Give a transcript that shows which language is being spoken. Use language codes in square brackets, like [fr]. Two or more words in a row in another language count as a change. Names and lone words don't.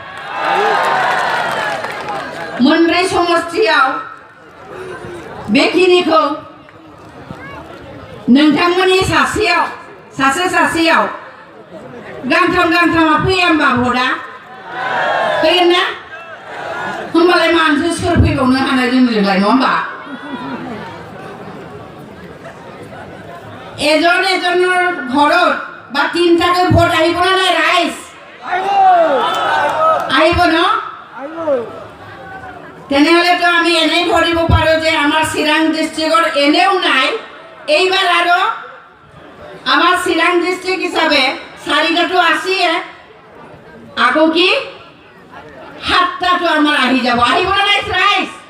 [brx] मोनब्रै समष्टियाव बेखिनिखौ नोंथांमोननि सासेयाव गांथामा फैया होमबा भटआ फैगोन ना होमबालाय मानसि सोर फैबावनो हानाय जोंलाय नङा होमबा [as] এজনৰ ঘৰত বা 3টাকৈ ভোট আহিব না নাই ৰাইজ আহিব ন তেনেহ'লেতো আমি এনেই ধৰিব পাৰোঁ যে আমাৰ চিৰাং ডিষ্ট্ৰিক্টৰ এনেও নাই এইবাৰ আৰু আমাৰ চিৰাং ডিষ্ট্ৰিক্ট হিচাপে 4টাটো আছেই আকৌ কি 7টাটো আমাৰ আহি যাব আহিব না নাই ৰাইজ